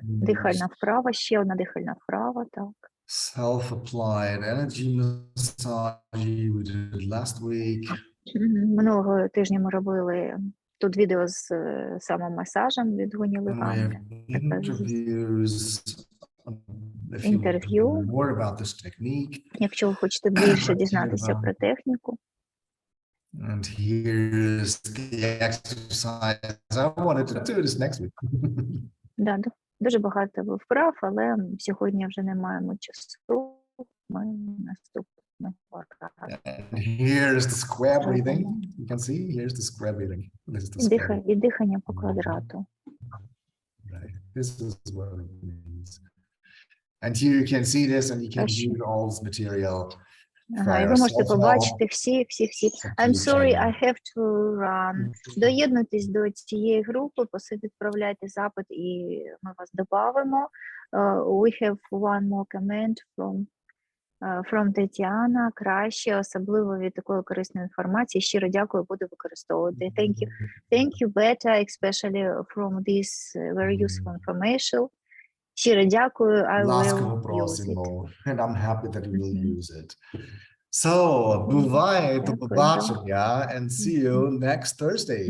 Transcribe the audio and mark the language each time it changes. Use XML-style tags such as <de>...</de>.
<uk>дихальна вправа, ще одна дихальна вправа, так.</uk> <en>self-applied energy massage we did last week.</en> <uk>Минулого тижня ми робили тут відео з самомасажем від Гоні</uk> <en>And we</en> <uk>Легани.</uk> <en>have interviews. If you want to</en> <uk>Інтерв'ю.</uk> <en>know more about this technique.</en> <uk>Якщо ви хочете більше дізнатися про техніку.</uk> <en>And here's the exercise. I wanted to do this next week.</en> <uk>Да, дуже багато вправ, але сьогодні вже не маємо часу. Ми наступного разу.</uk> <en>And here's the square breathing. You can see, here's the square breathing. This is the square.</en> <uk>І дихання по квадрату.</uk> <en>Right. This is what it means. And here you can see this and you can use all this material.</en> <uk>Ага, і ви можете побачити всі.</uk> <en>I'm sorry, I have to run.</en> <uk>Доєднуйтесь до цієї групи, відправляйте запит і ми вас добавимо.</uk> <en>We have one more comment from Тетяна.</en> <uk>Краще, особливо від такої корисної інформації. Щиро дякую, буду використовувати.</uk> <en>Thank you, Beta, especially from this very useful information.</en> <uk>Щиро дякую,</uk> <en>I will use it. And I'm happy that you will use it. So,</en> <uk>буває, до побачення,</uk> <en>and see you next Thursday.</en>